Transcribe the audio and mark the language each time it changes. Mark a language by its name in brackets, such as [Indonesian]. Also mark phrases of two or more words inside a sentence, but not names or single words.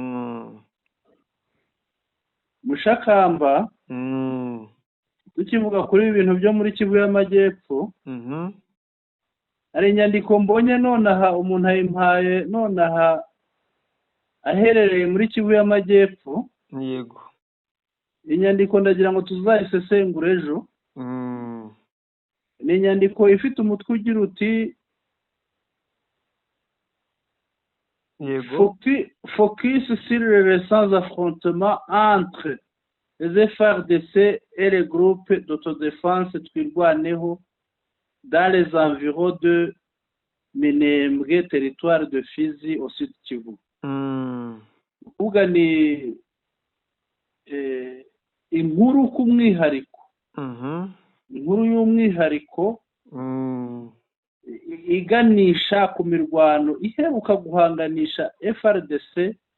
[Kinyarwanda] Mushakamba, tukivuga kuri ibintu byo muri Kivu y'Amajyepfo, hari inyandiko mbonye nonaha umuntu ayimpaye nonaha aherereye muri Kivu y'Amajyepfo. Yego. Inyandiko ndagira ngo tuzayisesengure ejo. Ni inyandiko ifite umutwe ugira uti Yego. [French] Focus sur les récents affrontements entre les FARDC et les groupes d'autodéfense Twirwaneho dans les environs de Minembwe, territoire de Fizi au Sud Kivu. [Kinyarwanda] Uvuga ni inkuru k'umwihariko, inkuru y'umwihariko iganisha ku mirwano iheruka guhanganisha FARDC